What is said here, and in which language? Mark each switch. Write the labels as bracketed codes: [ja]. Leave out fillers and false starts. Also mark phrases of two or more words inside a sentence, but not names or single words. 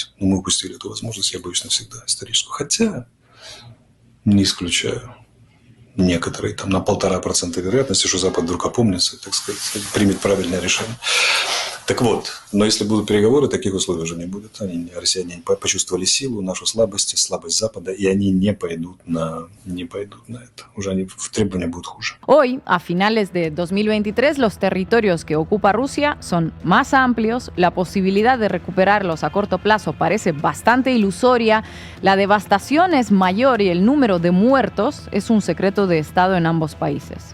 [ru] Но мы упустили эту возможность, я боюсь, навсегда историческую. Хотя, не исключаю, некоторые там на 1,5% вероятности, что Запад вдруг опомнится и, так сказать, примет правильное решение. Так вот, но если будут переговоры, таких условий уже не будет. Россияне почувствовали силу, нашу слабость Запада, и они не пойдут на это. Уже требования будут хуже. [es] Hoy, a finales de 2023, los territorios que ocupa Rusia son más amplios, la posibilidad de recuperarlos a corto plazo parece bastante ilusoria, la devastación es mayor y el número de muertos es un secreto de Estado en ambos países.